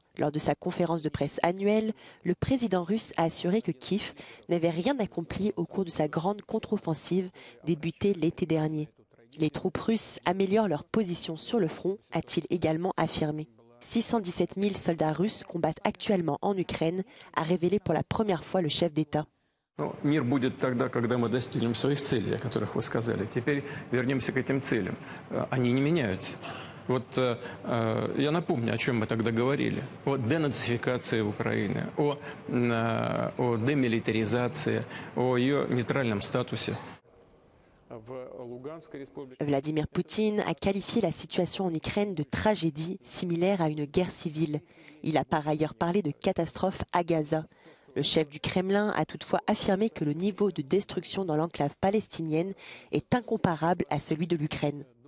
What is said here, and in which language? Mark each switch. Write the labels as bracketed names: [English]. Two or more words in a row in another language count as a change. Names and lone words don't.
[French] Lors de sa conférence de presse annuelle, le président russe a assuré que Kiev n'avait rien accompli au cours de sa grande contre-offensive débutée l'été dernier. Les troupes russes améliorent leur position sur le front, a-t-il également affirmé. 617 000 soldats russes combattent actuellement en Ukraine, a révélé pour la première fois le chef d'État. [Russian] Мир будет тогда, когда мы достигнем своих целей, о которых вы сказали. Теперь вернемся к этим целям. Они не меняются. Я напомню, о чем мы тогда говорили. О денацификации Украины, о демилитаризации, о ее нейтральном статусе. [French] Vladimir Poutine a qualifié la situation en Ukraine de tragédie similaire à une guerre civile. Il a par ailleurs parlé de catastrophe à Gaza. Le chef du Kremlin a toutefois affirmé que le niveau de destruction dans l'enclave palestinienne est incomparable à celui de l'Ukraine.